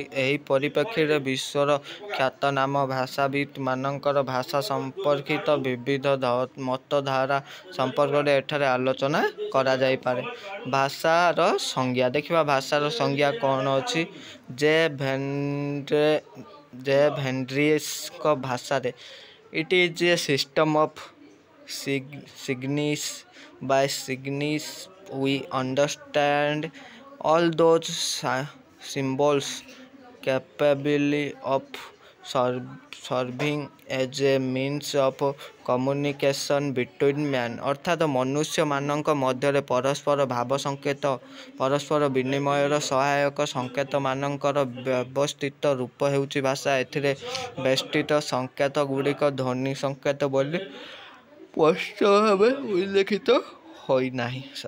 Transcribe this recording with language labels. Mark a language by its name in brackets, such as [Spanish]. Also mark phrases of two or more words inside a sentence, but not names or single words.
[Odia] ଏହି ପରିପ୍ରେକ୍ଷୀରେ ବିଶ୍ୱର ଖ୍ୟାତନାମ ଭାଷାବିତ୍ ମାନଙ୍କର ଭାଷା ସମ୍ପର୍କିତ ବିବିଧ ମତଧାରା ସମ୍ପର୍କରେ ଏଠାରେ ଆଲୋଚନା କରାଯାଇପାରେ। ଭାଷାର ସଂଜ୍ଞା ଦେଖିବା। ଭାଷାର ସଂଜ୍ଞା କ'ଣ ଅଛି? ଜେ ଭେଣ୍ଡ୍ରିସଙ୍କ ଭାଷାରେ [English] it is a system of signs. by signs we understand all those symbols capable of serving as a means of communication between men। [Odia] ଅର୍ଥାତ୍ ମନୁଷ୍ୟମାନଙ୍କ ମଧ୍ୟରେ ପରସ୍ପର ଭାବ ସଂକେତ, ପରସ୍ପର ବିନିମୟର ସହାୟକ ସଂକେତମାନଙ୍କର ବ୍ୟବସ୍ଥିତ ରୂପ ହେଉଛି ଭାଷା। ଏଥିରେ ବେଷ୍ଟିତ ସଂକେତଗୁଡ଼ିକ ଧ୍ୱନି ସଂକେତ ବୋଲି ସ୍ପଷ୍ଟ ଭାବେ ଉଲ୍ଲେଖିତ ହୋଇନାହିଁ।